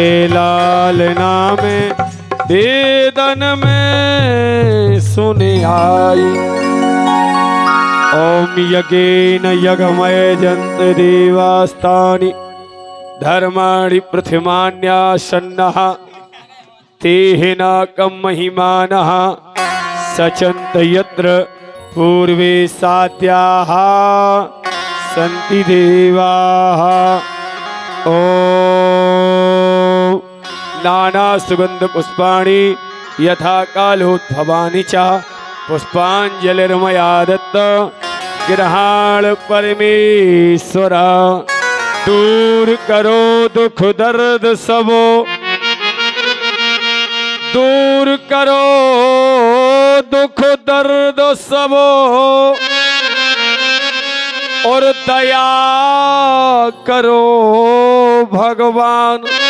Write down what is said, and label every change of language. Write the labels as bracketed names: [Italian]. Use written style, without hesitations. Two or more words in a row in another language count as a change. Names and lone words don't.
[Hindi] लाल नाम वेदन में सुन आई। [Sanskrit] ओम यज्ञेन यज्ञमय जंत देवास्तानि धर्माणि पृथिमान्यासन्नः तेह नाकं महिमानः सचन्त यत्र पूर्वे सात्याः सन्ति देवाः। ओम नाना सुगंध पुष्पाणि यथा कालोद्भवानि च पुष्पांजलिर्मया दत्त ग्रहाण परमेश्वर। [Hindi] दूर करो दुख दर्द सबो, दूर करो दुख दर्द सबो और दया करो भगवान।